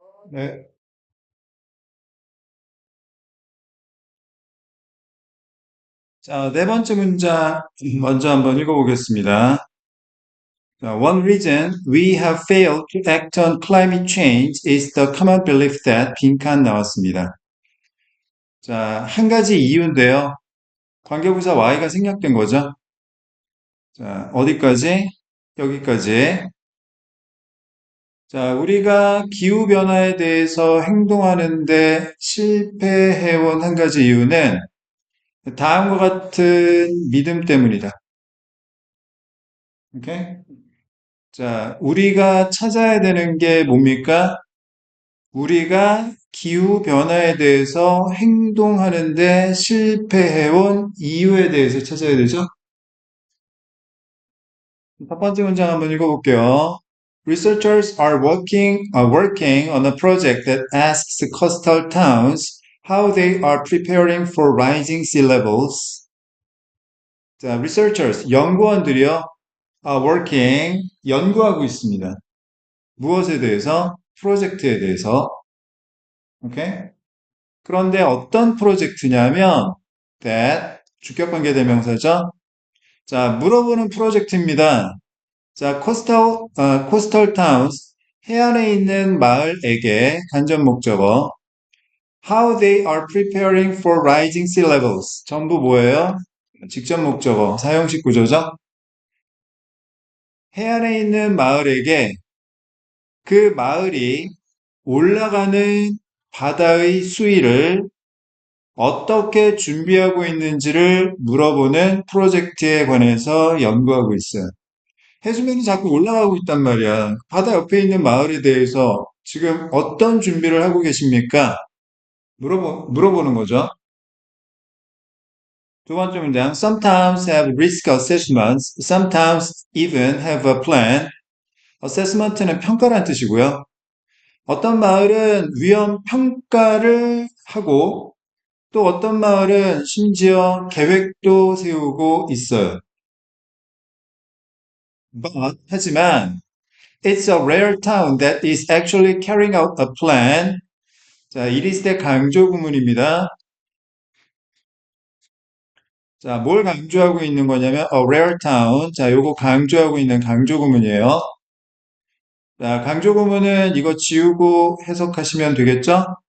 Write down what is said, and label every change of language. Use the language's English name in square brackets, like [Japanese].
[Korean] 네. 자, 네 번째 문장 먼저 한번 읽어보겠습니다. [English] 자, One reason we have failed to act on climate change is the common belief that [Korean] 빈칸 나왔습니다. 자, 한 가지 이유인데요. 관계부사 Y가 생략된 거죠. 자, 어디까지? 여기까지. 자, 우리가 기후변화에 대해서 행동하는데 실패해온 한 가지 이유는 다음과 같은 믿음 때문이다. 오케이? 자, 우리가 찾아야 되는 게 뭡니까? 우리가 기후변화에 대해서 행동하는데 실패해온 이유에 대해서 찾아야 되죠? 첫 번째 문장 한번 읽어볼게요. [English] Researchers are working on a project that asks coastal towns how they are preparing for rising sea levels. [Korean] 자, researchers, 연구원들이요, [English] are working, [Korean] 연구하고 있습니다. 무엇에 대해서? 프로젝트에 대해서. 오케이? 그런데 어떤 프로젝트냐면, that, 주격관계대명사죠? 자, 물어보는 프로젝트입니다. [English] 자, coastal towns, [Korean] 해안에 있는 마을에게 간접 목적어, [English] how they are preparing for rising sea levels. [Korean] 전부 뭐예요? 직접 목적어, 사용식 구조죠? 해안에 있는 마을에게 그 마을이 올라가는 바다의 수위를 어떻게 준비하고 있는지를 물어보는 프로젝트에 관해서 연구하고 있어요. 해수면이 자꾸 올라가고 있단 말이야. 바다 옆에 있는 마을에 대해서 지금 어떤 준비를 하고 계십니까? 물어보는 거죠. 두 번째 문장. [English] Sometimes have risk assessments, sometimes even have a plan. [Korean] assessment는 평가란 뜻이고요. 어떤 마을은 위험 평가를 하고 또 어떤 마을은 심지어 계획도 세우고 있어요. 하지만 [English] it's a rare town that is actually carrying out a plan. [Korean] 자, 이리스의 강조 구문입니다. 자, 뭘 강조하고 있는 거냐면 [English] a rare town. [Korean] 자, 요거 강조하고 있는 강조 구문이에요. 자, 강조 구문은 이거 지우고 해석하시면 되겠죠?